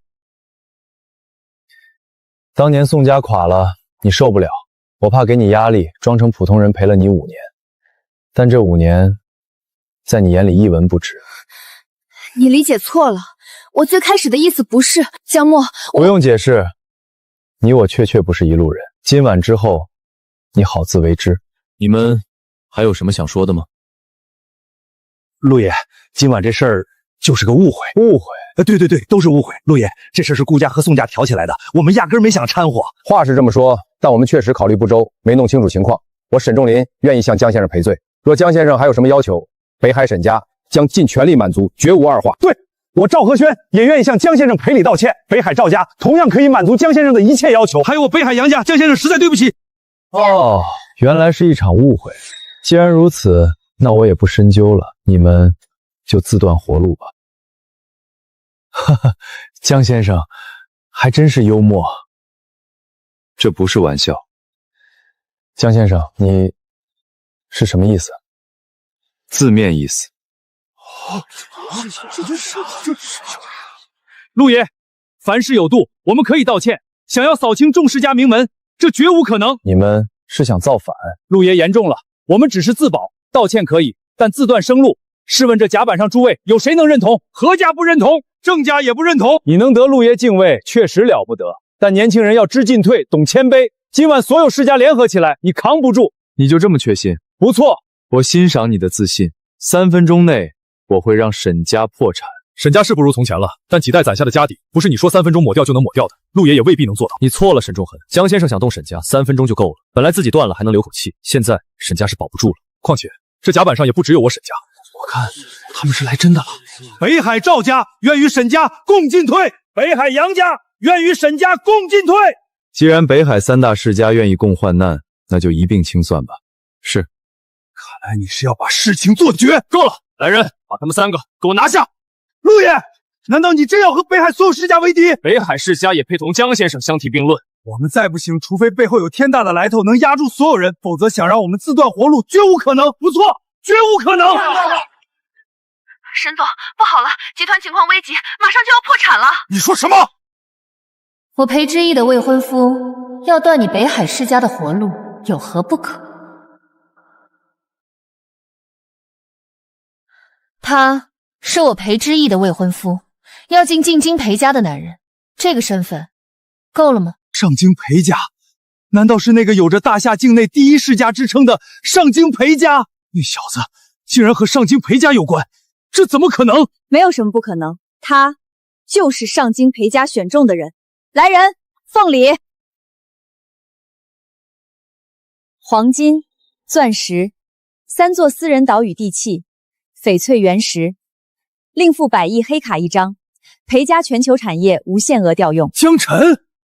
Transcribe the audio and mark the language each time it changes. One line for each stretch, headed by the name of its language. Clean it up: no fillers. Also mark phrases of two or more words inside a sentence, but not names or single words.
Chinese: 當年宋家垮了，你受不了，我怕給你壓力，裝成普通人陪了你5年。但這5年，在你眼裡一文不值。你理解錯了，我最開始的意思不是江默。不用解釋，你我確不是一路人。今晚之後，你好自為之。你們還有什麼想說的嗎？陸爺，今晚這事兒就是個誤會。誤會？对，都是誤會。陸爺，這事是顧家和宋家挑起來的，我們壓根沒想摻和。話是這麼說，但我們確實考慮不周，沒弄清楚情況。我沈仲林願意向江先生賠罪。若江先生還有什麼要求，北海沈家將盡全力滿足，絕無二話。对，我趙和軒也願意向江先生賠禮道歉。北海趙家同樣可以滿足江先生的一切要求。還有我北海楊家，江先生實在對不起。哦，原來是一場誤會。既然如此，那我也不深究了，你們就自斷活路吧。哈哈，江先生還真是幽默。这不是玩笑。江先生，你是什麼意思？字面意思。陆爺，凡事有度，我們可以道歉。想要掃清仲氏家名門，這絕無可能。你們是想造反？陸爺言重了，我們只是自保，道歉可以，但自斷生路。試問這甲板上諸位，有誰能認同？何家不認同，鄭家也不認同。你能得陸爺敬畏，確實了不得。但年輕人要知進退，懂謙卑。今晚所有世家聯合起來，你扛不住。你就這麼確信？不錯，我欣賞你的自信。3分鐘內，我會讓沈家破產。沈家是不如從前了，但幾代攒下的家底，不是你說3分鐘抹掉就能抹掉的。陸爺也未必能做到。你錯了，沈仲恆。江先生想動沈家，3分鐘就夠了。本来自己斷了還能留口氣，現在沈家是保不住了。況且這甲板上也不只有我沈家。我看他們是來真的了。北海趙家願與沈家共進退，北海楊家願與沈家共進退。既然北海3大世家願意共患難，那就一併清算吧。是。看來你是要把事情做絕。夠了，來人，把他們3個給我拿下。陸爺，難道你真要和北海所有世家為敵？北海世家也配同江先生相提並論。我們再不行，除非背後有天大的來頭能壓住所有人，否則想讓我們自斷活路，絕無可能。不錯，絕無可能。沈總，不好了，集團情況危急，馬上就要破產了。你說什麼？我裴之意的未婚夫要斷你北海世家的活路，有何不可？他是我裴之意的未婚夫，要进进京裴家的男人，这個身份夠了嗎？上京裴家，難道是那個有着大夏境內第一世家之稱的上京裴家？那小子竟然和上京裴家有關，這怎麼可能？沒有什麼不可能，他就是上京裴家選中的人。來人，奉禮！黃金、鑽石，3座私人島嶼地契，翡翠原石，另附100億黑卡1張，裴家全球產業無限額調用。江辰，